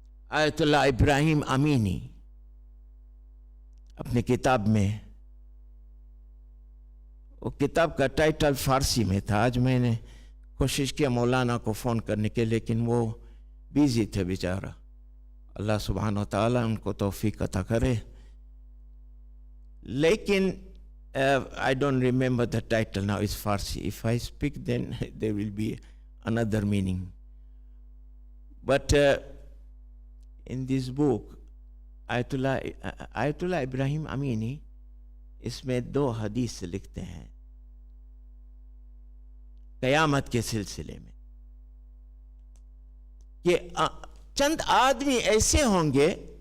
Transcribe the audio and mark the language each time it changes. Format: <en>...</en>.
<ur>Ayatollah Ibrahim Amini اپنے کتاب میں, وہ کتاب کا ٹائٹل فارسی میں تھا. آج میں نے کوشش کیا مولانا کو فون کرنے کے, لیکن وہ بیزی تھے بیچارہ. اللہ سبحانہ و تعالیٰ ان کو توفیق عطا کرے. لیکن</ur> <en>I don't remember the title now, it's Farsi. If I speak then there will be another meaning. But in this book,</en> <ur>آیت اللہ ابراہیم امینی اس میں 2 حدیث لکھتے ہیں قیامت کے سلسلے میں کہ چند آدمی ایسے ہوں گے</ur>